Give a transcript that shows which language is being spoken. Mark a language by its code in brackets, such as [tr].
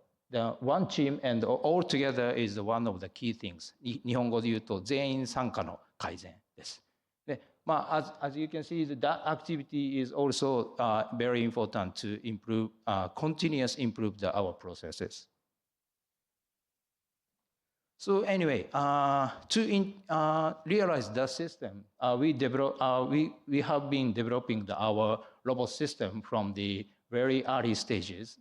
[en] The one team and all together is one of the key things. [ja] 日本語で言うと全員参加の改善です。 [en] で、as you can see, that activity is also very important to improve, continuous improve our processes. So anyway, to realize that system, we have been developing our robot system from the very early stages.